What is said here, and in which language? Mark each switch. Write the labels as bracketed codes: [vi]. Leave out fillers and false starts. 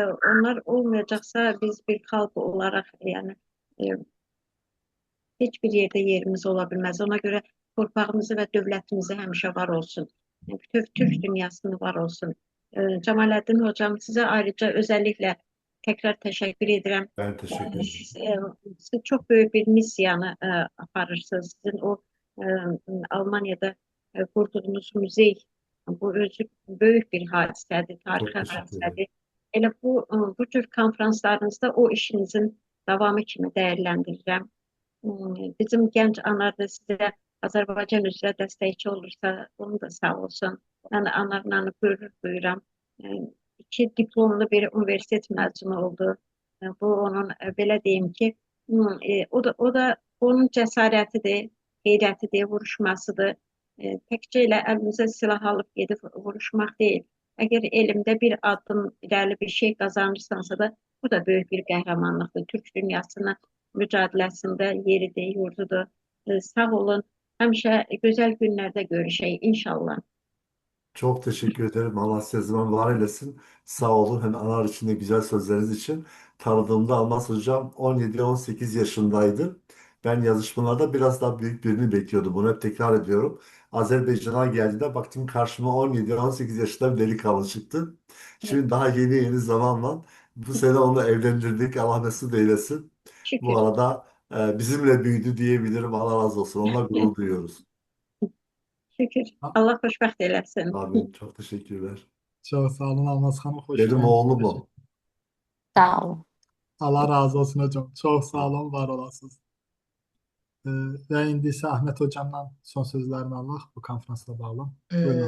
[az] Onlar olmayacaqsa biz bir xalq olaraq, yəni heç bir yerdə yerimiz ola bilməz. Ona görə torpağımızı və dövlətimizi həmişə var olsun. Türk dünyasını var olsun. Cəmaləddin hocam, sizə ayrıca özəlliklə təkrar təşəkkür edirəm. [tr] Ben teşekkür ederim. [az] Siz çox böyük bir missiyanı aparırsınız. Sizin o Almaniyada qurduğunuz muzey, bu özü böyük bir hadisədir, tarixi [tr] Çok teşekkür ederim. [az] hadisədir. Elə bu tür konfranslarınızda o işinizin davamı kimi dəyərləndirirəm. Bizim gənc anar da sizə Azərbaycan üzrə dəstəkçi olursa, onu da sağ olsun. Yəni anarla qürur duyuram. 2 diplomlu bir universitet məzunu oldu. Bu onun belə deyim ki, o da onun cəsarətidir, qeyrətidir, vuruşmasıdır. Təkcə elə əlimizə silah alıb gedib vuruşmaq deyil. Əgər elmdə bir addım irəli bir şey qazanırsansa da, bu da böyük bir qəhrəmanlıqdır. Türk dünyasının mücadeləsində yeridir, yurdudur. Sağ olun. Həmişə gözəl günlərdə görüşək inşallah. [tr] Çok teşekkür ederim. Allah size zaman var eylesin. Sağ olun. Hem anar için de güzel sözleriniz için. Tanıdığımda Almaz hocam 17-18 yaşındaydı. Ben yazışmalarda biraz daha büyük birini bekliyordum. Bunu hep tekrar ediyorum. Azerbaycan'a geldiğinde baktım karşıma 17-18 yaşında bir delikanlı çıktı. Şimdi daha yeni zaman var. Bu sene onu evlendirdik. Allah mesut eylesin. Şükür. Bu arada bizimle büyüdü diyebilirim. Allah razı olsun. Onunla gurur duyuyoruz. [az] Şükür. Allah xoşbəxt eləsin. [tr] Amin. Çok teşekkürler. [az] Çox sağ olun Almaz xanım. Xoş [tr] Benim [az] geldiniz. [tr] oğlum o. [az] Sağ olun. Allah razı olsun hocam. Çox sağ olun, var olasınız. Və indi isə Əhməd hocamdan son sözlərini alaq bu konfransla bağlı. Buyurun.